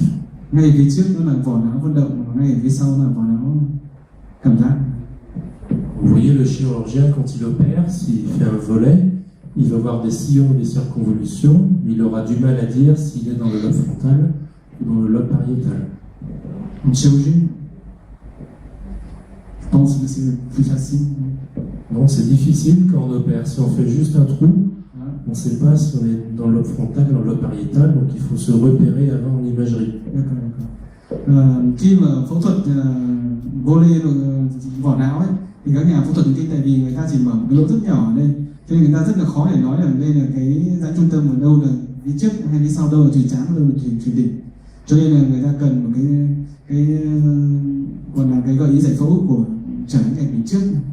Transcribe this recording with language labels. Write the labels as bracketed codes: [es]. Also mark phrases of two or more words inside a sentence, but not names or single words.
[vi] Ngay phía trước nó là vỏ não vận động, và ngay phía sau là vỏ não cảm giác. [fr] Vous voyez le chirurgien quand il opère, s'il fait un volet, il va avoir des sillons et des circonvolutions, mais il aura du mal à dire s'il est dans le lobe frontal ou dans le lobe pariétal. Une chirurgie, je pense que c'est plus facile. Non, c'est difficile quand on opère. Si on fait juste un trou, on ne sait pas si on est dans le lobe frontal ou dans le lobe pariétal, donc il faut se repérer avant en imagerie. [vi] Khi mà phẫu thuật vô lê vỏ não ấy, thì các nhà phẫu thuật thần kinh, tại vì người ta chỉ mở một cái lỗ rất nhỏ ở đây, cho nên người ta rất là khó để nói là đây là cái rãnh trung tâm ở đâu là phía trước hay phía sau, đâu là thủy trán, đâu là thủy đỉnh. Cho nên là người ta cần một cái còn là cái gợi ý giải phẫu của trần ảnh phía trước.